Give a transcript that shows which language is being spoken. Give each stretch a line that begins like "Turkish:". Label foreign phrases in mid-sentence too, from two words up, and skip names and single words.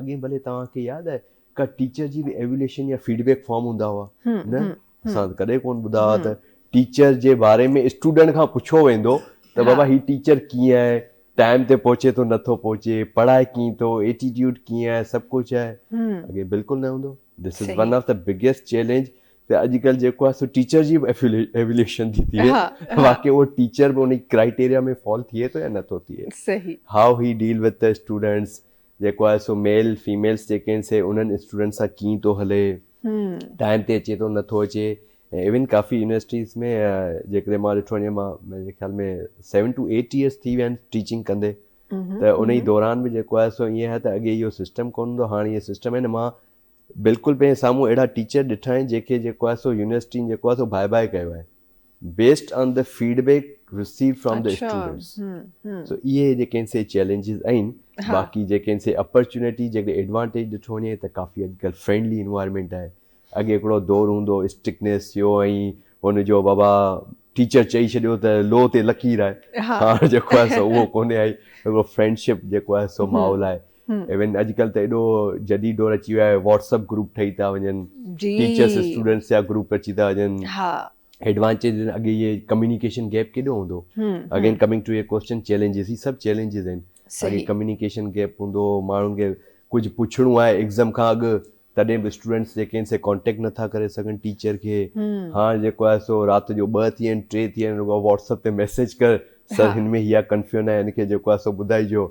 Sindhi: अॻे भले तव्हांखे यादि आहे का टीचर जी बि एवल्यूशन या
English: feedback form
Sindhi: हूंदा हुआ न? असां त कॾहिं कोन ॿुधा हुआ त टीचर जे बारे में स्टूडेंट खां पुछियो वेंदो त बाबा ही टीचर कीअं आहे, टाइम ते पहुचे थो नथो पहुचे, पढ़ाए कीअं थो, एटीट्यूड कीअं आहे, सभु कुझु आहे। अॻे बिल्कुलु न हूंदो।
English: This is one of the biggest challenge
Sindhi: त अॼुकल्ह जेको आहे सो टीचर जी बि एवल्यूशन थी थिए, बाक़ी उहो टीचर बि उन क्राइटेरिया में फॉल थिए थो या नथो थिए। सही।
English: How he deal with the students,
Sindhi: जेको आहे सो
English: male females
Sindhi: जेके आहिनि से उन्हनि स्टूडेंट सां कीअं थो हले, टाइम ते अचे थो नथो अचे। ऐं इवन काफ़ी यूनिवर्सिटीज़ में जेकॾहिं मां ॾिठो वञे, मां मुंहिंजे ख़्याल में
English: 7 to 8 years
Sindhi: थी विया आहिनि टीचिंग कंदे, त उन ई दौरान बि जेको आहे सो ईअं आहे त अॻे इहो सिस्टम कोन हूंदो, हाणे इहो सिस्टम आहे न। मां बिल्कुलु पंहिंजे साम्हूं अहिड़ा टीचर ॾिठा आहिनि जेके जेको आहे सो यूनिवर्सिटी जेको आहे सो
English: bye bye
Sindhi: कयो आहे
English: based on the feedback receive from the students.
Sindhi: सो इहे जेके आहिनि से चैलेंजिस आहिनि। बाक़ी जेके आहिनि से अपॉर्चुनिटी, जेके एडवांटेज ॾिठो वञे त काफ़ी अॼुकल्ह
English: friendly environment
Sindhi: आहे। अॻे हिकिड़ो दौरु हूंदो स्ट्रिक्टनेस जो, ऐं हुनजो बाबा टीचर चई छॾियो त लो ते लकीर आहे। हाणे जेको आहे सो उहो कोन्हे, आई हिकिड़ो फ्रेंडशिप जेको आहे सो माहौल आहे। इवन अॼुकल्ह त एॾो जदीद दौरु अची वियो आहे, व्हाट्सअप ग्रुप ठही था वञनि,
English: teachers students
Sindhi: जा ग्रुप अची था वञनि। एडवांटेज, अॻे इहे
English: communication gap
Sindhi: केॾो हूंदो।
English: Again coming to a question,
Sindhi: चैलेंजिस, ही सभु चैलेंजिस आहिनि। अॻे
English: communication gap
Sindhi: हूंदो, माण्हुनि खे कुझु पुछणो आहे एग्ज़ाम खां अॻु, तॾहिं बि स्टूडेंट्स जेके आहिनि से कॉन्टेक्ट नथा करे सघनि टीचर खे। हाणे जेको आहे सो राति जो 2 थी आहिनि, 3 थी आहिनि, रुॻो व्हाट्सअप ते मैसेज कर, सर हिन में हीअ कंफ्यूजन आहे, हिनखे जेको आहे सो ॿुधाइजो।